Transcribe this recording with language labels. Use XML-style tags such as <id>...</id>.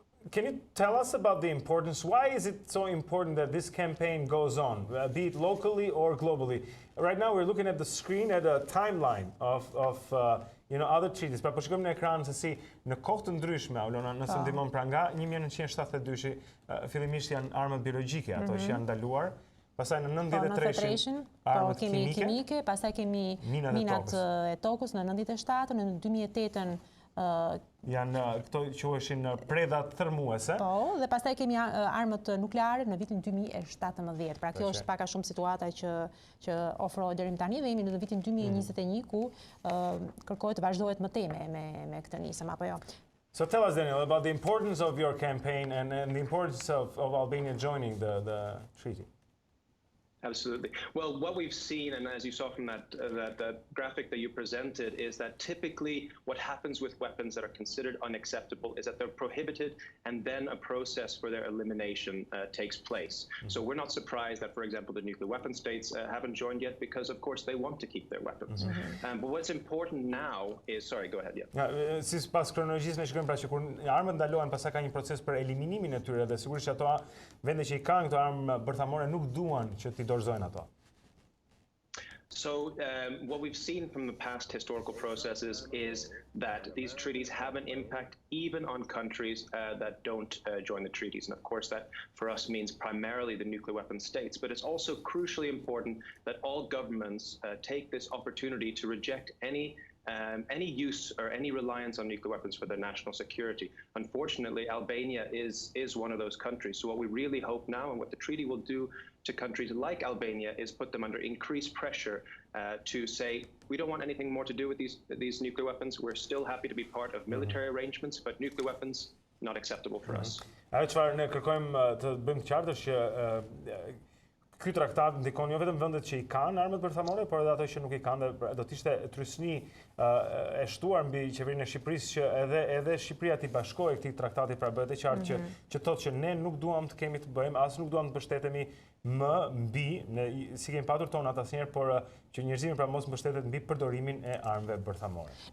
<en>Can you tell us about the importance? Why is it so important that this campaign goes on, be it locally or globally? Right now we're looking at the screen at a timeline of other treaties.</en> <sq>Pra po shikojmë në ekran se si në kohë të ndryshme, Olona, nëse ndihmon, pra nga 1972 fillimisht janë armët biologjike, ato që janë ndaluar. Pastaj në 93-shin armët kimike, pastaj kemi minat e tokës në 97, në 2008-ën janë këto quheshin predhat thermuese. Po, dhe pastaj kemi armët nukleare në vitin 2017. Pra kjo është pak a shumë situata që ofrohet deri më tani dhe jemi në vitin 2021 ku kërkohet të vazhdohet më teme me këtë nisëm apo jo.</sq> <en>So tell us, Daniel, about the importance of your campaign and the importance of Albania joining the treaty. Absolutely. Well, what we've seen, and as you saw from that graphic that you presented, is that typically what happens with weapons that are considered unacceptable is that they're prohibited and then a process for their elimination takes place. So we're not surprised that, for example, the nuclear weapon states haven't joined yet because, of course, they want to keep their weapons. But what's important now is, sorry, go ahead, yeah.</en> <sq>Si pas kronologjisë ne shikojmë pra që kur armët ndalohen, pastaj ka një proces për eliminimin e tyre dhe sigurisht që ato vende që I kanë këto armë bërthamore nuk duan që t'i dorëzojnë ato.</sq> <en>So what we've seen from the past historical processes is that these treaties have an impact even on countries that don't join the treaties. And of course, that for us means primarily the nuclear weapon states. But it's also crucially important that all governments take this opportunity to reject any use or any reliance on nuclear weapons for their national security. Unfortunately, Albania is one of those countries. So what we really hope now, and what the treaty will do to countries like Albania, is put them under increased pressure to say, we don't want anything more to do with these nuclear weapons. We're still happy to be part of military arrangements, but nuclear weapons, not acceptable for us.</en> <sq>Ajo çfarë ne kërkojmë të bëjmë të qartë është që ky traktat ndikon jo vetëm vendet që i kanë armët bërthamore, por edhe ato që nuk i kanë, dhe do të ishte trysni e shtuar mbi qeverinë e Shqipërisë që edhe Shqipëria t'i bashkojë këtij traktati, pra bëhet e qartë që thotë që ne nuk duam të kemi të bëjmë, as nuk duam të mbështetemi më mbi, si kemi patur tonat asnjëherë, por që njerëzimin pra mos mbështetet mbi përdorimin e armëve bërthamore.</sq>